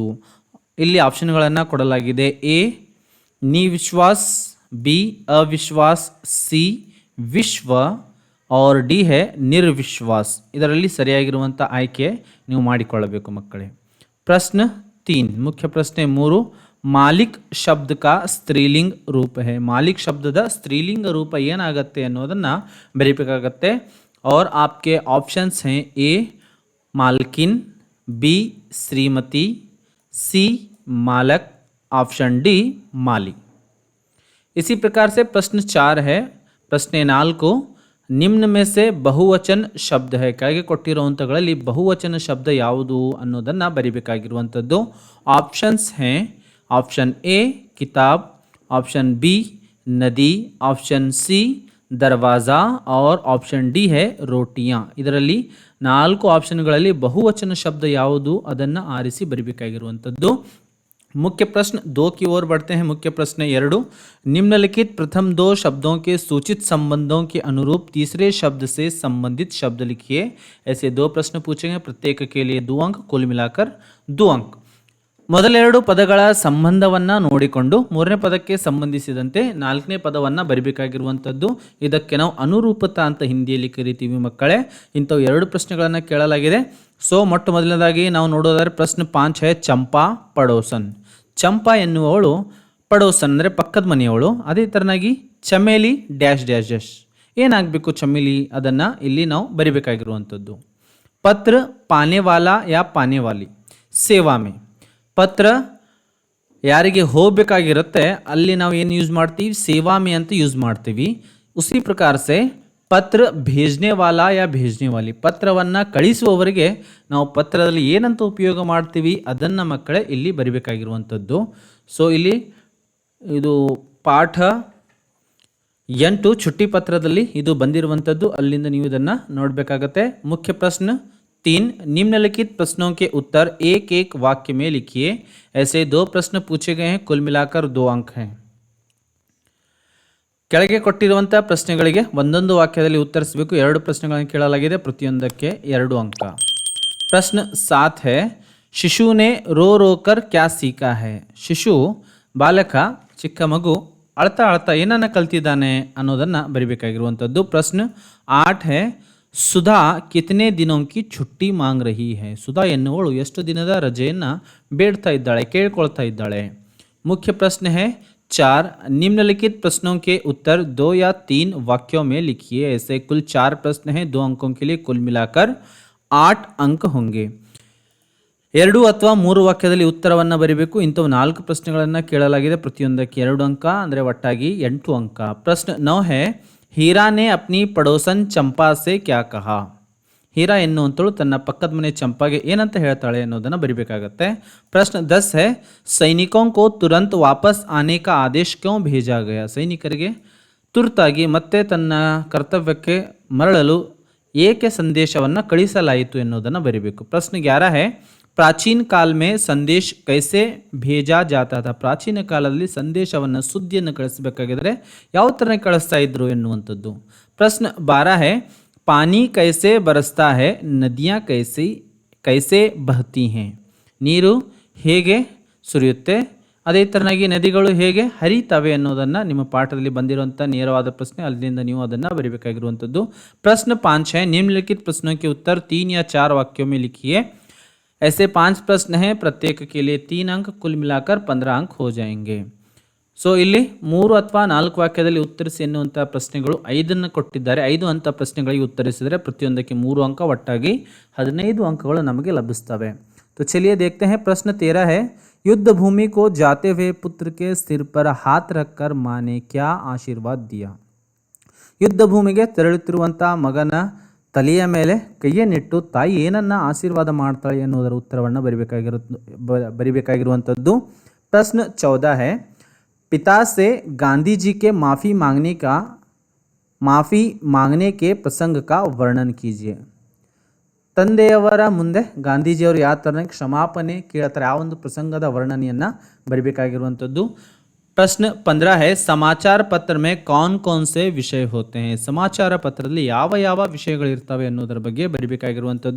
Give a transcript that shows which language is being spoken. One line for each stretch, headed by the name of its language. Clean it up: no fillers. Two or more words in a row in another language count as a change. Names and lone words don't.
Kannada: ಇಲ್ಲಿ ಆಪ್ಷನ್ಗಳನ್ನು ಕೊಡಲಾಗಿದೆ. ಎ ನಿವಿಶ್ವಾಸ, ಬಿ ಅವಿಶ್ವಾಸ, ಸಿ ವಿಶ್ವ और ಡಿ है ನಿರ್ವಿಶ್ವಾಸ. ಇದರಲ್ಲಿ ಸರಿಯಾಗಿರುವಂಥ ಆಯ್ಕೆ ನೀವು ಮಾಡಿಕೊಳ್ಳಬೇಕು ಮಕ್ಕಳೇ. ಪ್ರಶ್ನೆ 3, ಮುಖ್ಯ ಪ್ರಶ್ನೆ 3,
Hindi: मालिक शब्द का स्त्रीलिंग रूप है.
Kannada: ಮಾಲಿಕ್ ಶಬ್ದದ ಸ್ತ್ರೀಲಿಂಗ ರೂಪ ಏನಾಗುತ್ತೆ ಅನ್ನೋದನ್ನು ಬರೀಬೇಕಾಗತ್ತೆ.
Hindi: और आपके ऑप्शंस हैं ए मालकिन, बी श्रीमती, सी मालक, ऑप्शन डी मालिक. इसी प्रकार से प्रश्न 4 है. प्रश्न 4, ನಿಮ್ನ में से बहुवचन शब्द है.
Kannada: ಕೆಳಗೆ ಕೊಟ್ಟಿರುವಂಥಗಳಲ್ಲಿ ಬಹುವಚನ ಶಬ್ದ ಯಾವುದು ಅನ್ನೋದನ್ನು ಬರಿಬೇಕಾಗಿರುವಂಥದ್ದು.
Hindi: ಆಪ್ಷನ್ಸ್ हैं ऑप्शन ए किताब, ऑप्शन बी नदी, ऑप्शन सी दरवाज़ा और ऑप्शन डी है रोटियां.
Kannada: ಇದರಲ್ಲಿ 4 ಆಪ್ಷನ್ಗಳಲ್ಲಿ ಬಹುವಚನ ಶಬ್ದ ಯಾವುದು ಅದನ್ನು ಆರಿಸಿ ಬರಿಬೇಕಾಗಿರುವಂಥದ್ದು.
Hindi: मुख्य प्रश्न 2 की ओर बढ़ते हैं. मुख्य प्रश्न 2, निम्नलिखित प्रथम 2 शब्दों के सूचित संबंधों के अनुरूप तीसरे शब्द से संबंधित शब्द लिखिए. ऐसे 2 प्रश्न पूछेंगे, प्रत्येक के लिए 2 अंक, कुल मिलाकर 2 अंक.
Kannada: ಮೊದಲೆರಡು ಪದಗಳ ಸಂಬಂಧವನ್ನು ನೋಡಿಕೊಂಡು 3ನೇ ಪದಕ್ಕೆ ಸಂಬಂಧಿಸಿದಂತೆ 4ನೇ ಪದವನ್ನು ಬರಿಬೇಕಾಗಿರುವಂಥದ್ದು. ಇದಕ್ಕೆ ನಾವು ಅನುರೂಪತಾ ಅಂತ ಹಿಂದಿಯಲ್ಲಿ ಕರಿತೀವಿ ಮಕ್ಕಳೇ. ಇಂಥವು 2 ಪ್ರಶ್ನೆಗಳನ್ನು ಕೇಳಲಾಗಿದೆ. ಸೊ ಮೊಟ್ಟ ಮೊದಲನೇದಾಗಿ ನಾವು ನೋಡೋದಾದ್ರೆ ಪ್ರಶ್ನೆ 5 है ಚಂಪಾ ಪಡೋಸನ್. ಚಂಪಾ ಎನ್ನುವವಳು ಪಡೋಸನ್ ಅಂದರೆ ಪಕ್ಕದ ಮನೆಯವಳು. ಅದೇ ಥರನಾಗಿ ಚಮೇಲಿ ಡ್ಯಾಶ್ ಡ್ಯಾಶ್ ಡ್ಯಾಶ್ ಏನಾಗಬೇಕು ಚಮೇಲಿ, ಅದನ್ನು ಇಲ್ಲಿ ನಾವು ಬರಿಬೇಕಾಗಿರುವಂಥದ್ದು.
Hindi: पत्र पाने वाला या पाने वाली, सेवा में.
Kannada: पत्र ಯಾರಿಗೆ ಹೋಗಬೇಕಾಗಿರುತ್ತೆ ಅಲ್ಲಿ ನಾವು ಏನು ಯೂಸ್ ಮಾಡ್ತೀವಿ,
Hindi: सेवा में
Kannada: ಅಂತ ಯೂಸ್ ಮಾಡ್ತೀವಿ.
Hindi: उसी प्रकार से ಪತ್ರ भेजने वाला या भेजने वाली,
Kannada: ಪತ್ರವನ್ನು ಕಳಿಸುವವರಿಗೆ ನಾವು ಪತ್ರದಲ್ಲಿ ಏನಂತ ಉಪಯೋಗ ಮಾಡ್ತೀವಿ ಅದನ್ನು ಮಕ್ಕಳೇ ಇಲ್ಲಿ ಬರಿಬೇಕಾಗಿರುವಂಥದ್ದು. ಸೊ ಇಲ್ಲಿ ಇದು ಪಾಠ 8 छुट्टी ಪತ್ರದಲ್ಲಿ ಇದು ಬಂದಿರುವಂಥದ್ದು, ಅಲ್ಲಿಂದ ನೀವು ಇದನ್ನು ನೋಡಬೇಕಾಗತ್ತೆ.
Hindi: मुख्य प्रश्न 3, निम्नलिखित प्रश्नों के उत्तर एक एक वाक्य में लिखिए. ऐसे 2 प्रश्न पूछे गए हैं, कुल मिलाकर 2 अंक हैं.
Kannada: ಕೆಳಗೆ ಕೊಟ್ಟಿರುವಂಥ ಪ್ರಶ್ನೆಗಳಿಗೆ ಒಂದೊಂದು ವಾಕ್ಯದಲ್ಲಿ ಉತ್ತರಿಸಬೇಕು. 2 ಪ್ರಶ್ನೆಗಳನ್ನು ಕೇಳಲಾಗಿದೆ, ಪ್ರತಿಯೊಂದಕ್ಕೆ 2 अंक.
Hindi: प्रश्न 7 है, शिशु ने रो रो कर क्या सीखा है.
Kannada: ಶಿಶು ಬಾಲಕ ಚಿಕ್ಕ ಮಗು ಅಳ್ತಾ ಅಳ್ತಾ ಏನನ್ನು ಕಲ್ತಿದ್ದಾನೆ ಅನ್ನೋದನ್ನು ಬರಿಬೇಕಾಗಿರುವಂಥದ್ದು.
Hindi: ಪ್ರಶ್ನೆ 8 है, सुधा कितने दिनों की छुट्टी मांग रही है.
Kannada: ಸುಧಾ ಎನ್ನುವಳು ಎಷ್ಟು ದಿನದ ರಜೆಯನ್ನು ಬೇಡ್ತಾ ಇದ್ದಾಳೆ, ಕೇಳ್ಕೊಳ್ತಾ ಇದ್ದಾಳೆ.
Hindi: मुख्य प्रश्न है 4, निम्नलिखित प्रश्नों के उत्तर 2 या 3 वाक्यों में लिखिए. ऐसे कुल 4 प्रश्न हैं, 2 अंकों के लिए कुल मिलाकर 8 अंक होंगे.
Kannada: 2 ಅಥವಾ 3 ವಾಕ್ಯದಲ್ಲಿ ಉತ್ತರವನ್ನು ಬರೀಬೇಕು. ಇಂಥವು 4 ಪ್ರಶ್ನೆಗಳನ್ನು ಕೇಳಲಾಗಿದೆ, ಪ್ರತಿಯೊಂದಕ್ಕೆ 2 ಅಂಕ, ಅಂದರೆ ಒಟ್ಟಾಗಿ 8 ಅಂಕ.
Hindi: ಪ್ರಶ್ನೆ 9 है, हीरा ने अपनी पड़ोसन चंपा से क्या कहा.
Kannada: ಹೀರಾ ಎನ್ನುವಂತಳು ತನ್ನ ಪಕ್ಕದ ಮನೆ ಚಂಪಾಗೆ ಏನಂತ ಹೇಳ್ತಾಳೆ ಅನ್ನೋದನ್ನು ಬರಿಬೇಕಾಗತ್ತೆ.
Hindi: ಪ್ರಶ್ನೆ 10 है, सैनिकों को तुरंत वापस आने का आदेश क्यों भेजा गया.
Kannada: ಸೈನಿಕರಿಗೆ ತುರ್ತಾಗಿ ಮತ್ತೆ ತನ್ನ ಕರ್ತವ್ಯಕ್ಕೆ ಮರಳಲು ಏಕೆ ಸಂದೇಶವನ್ನು ಕಳಿಸಲಾಯಿತು ಎನ್ನುವುದನ್ನು ಬರಿಬೇಕು.
Hindi: ಪ್ರಶ್ನೆ 11 है, प्राचीन काल में ಸಂದೇಶ कैसे भेजा जाता था.
Kannada: ಪ್ರಾಚೀನ ಕಾಲದಲ್ಲಿ ಸಂದೇಶವನ್ನು, ಸುದ್ದಿಯನ್ನು ಕಳಿಸಬೇಕಾಗಿದ್ರೆ ಯಾವ ಥರ ಕಳಿಸ್ತಾ ಇದ್ರು ಎನ್ನುವಂಥದ್ದು.
Hindi: ಪ್ರಶ್ನೆ 12 है, पानी कैसे बरसता है, नदियाँ कैसे बहती हैं.
Kannada: ನೀರು ಹೇಗೆ ಸುರಿಯುತ್ತೆ, ಅದೇ ಥರನಾಗಿ ನದಿಗಳು ಹೇಗೆ ಹರಿತವೆ ಅನ್ನೋದನ್ನು ನಿಮ್ಮ ಪಾಠದಲ್ಲಿ ಬಂದಿರುವಂಥ ನೇರವಾದ ಪ್ರಶ್ನೆ, ಅಲ್ಲಿಂದ ನೀವು ಅದನ್ನು ಬರೀಬೇಕಾಗಿರುವಂಥದ್ದು.
Hindi: ಪ್ರಶ್ನೆ 5 है, निम्नलिखित प्रश्नों के उत्तर 3 या 4 वाक्यों में लिखिए. ऐसे 5 प्रश्न हैं, प्रत्येक के लिए 3 अंक, कुल मिलाकर 15 अंक हो जाएंगे.
Kannada: ಸೊ ಇಲ್ಲಿ 3 ಅಥವಾ 4 ವಾಕ್ಯದಲ್ಲಿ ಉತ್ತರಿಸಿ ಎನ್ನುವಂಥ ಪ್ರಶ್ನೆಗಳು 5 ಕೊಟ್ಟಿದ್ದಾರೆ. 5 ಅಂಥ ಪ್ರಶ್ನೆಗಳಿಗೆ ಉತ್ತರಿಸಿದರೆ ಪ್ರತಿಯೊಂದಕ್ಕೆ 3 ಅಂಕ, ಒಟ್ಟಾಗಿ 15 ಅಂಕಗಳು ನಮಗೆ ಲಭಿಸ್ತವೆ.
Hindi: तो चलिए देखते हैं. प्रश्न 13 है, युद्ध भूमि को जाते हुए पुत्र के सिर पर हाथ रखकर माँ ने क्या आशीर्वाद दिया.
Kannada: ಯುದ್ಧ ಭೂಮಿಗೆ ತೆರಳುತ್ತಿರುವಂಥ ಮಗನ ತಲೆಯ ಮೇಲೆ ಕೈಯನ್ನಿಟ್ಟು ತಾಯಿ ಏನನ್ನ ಆಶೀರ್ವಾದ ಮಾಡ್ತಾಳೆ ಎನ್ನುವುದರ ಉತ್ತರವನ್ನು ಬರಿಬೇಕಾಗಿರುವಂಥದ್ದು.
Hindi: ಪ್ರಶ್ನೆ 14 है, पिता से गांधी जी के माफ़ी मांगने के प्रसंग का वर्णन कीजिए.
Kannada: ತಂದೆಯವರ ಮುಂದೆ ಗಾಂಧೀಜಿಯವರು ಯಾವ ಥರ ಕ್ಷಮಾಪಣೆ ಕೇಳ್ತಾರೆ ಆ ಒಂದು ಪ್ರಸಂಗದ ವರ್ಣನೆಯನ್ನು ಬರಿಬೇಕಾಗಿರುವಂಥದ್ದು.
Hindi: ಪ್ರಶ್ನೆ 15 है, समाचार पत्र में कौन कौन से विषय होते हैं.
Kannada: ಸಮಾಚಾರ ಪತ್ರದಲ್ಲಿ ಯಾವ ಯಾವ ವಿಷಯಗಳಿರ್ತವೆ ಅನ್ನೋದರ ಬಗ್ಗೆ ಬರಿಬೇಕಾಗಿರುವಂಥದ್ದು.